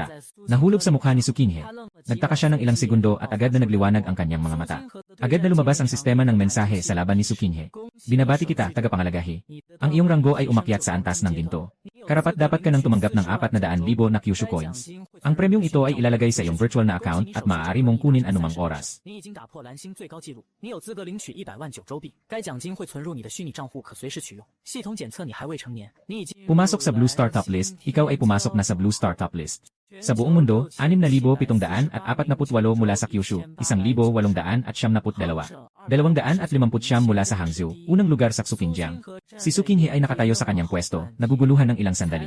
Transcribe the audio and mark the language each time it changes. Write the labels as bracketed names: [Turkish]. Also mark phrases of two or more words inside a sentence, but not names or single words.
[Filipino] Nahulog sa mukha ni Su Qinghe. Nagtaka siya ng ilang segundo at agad na nagliwanag ang kanyang mga mata. Agad na lumabas ang sistema ng mensahe sa laban ni Su Qinghe. Binabati kita, tagapangalagahi. Ang iyong ranggo ay umakyat sa antas ng ginto. Karapat dapat ka nang tumanggap ng 400,000 na Kyushu coins. Ang premyong ito ay ilalagay sa iyong virtual na account at maaari mong kunin anumang oras. [Chinese] 你已经打破蓝星最高纪录，你有资格领取100万9周币，该奖金会存入你的虚拟账户，可随时取用。系统检测你还未成年，你已经 [Filipino] Pumasok sa Blue Star Top List, ikaw ay pumasok na sa Blue Star Top List. Sa buong mundo, 6,748 mula sa Kyushu, 1,872. 259 mula sa Hangzhou, unang lugar sa Xinjiang. Si Su Qinghe ay nakatayo sa kanyang pwesto, naguguluhan ng ilang sandali.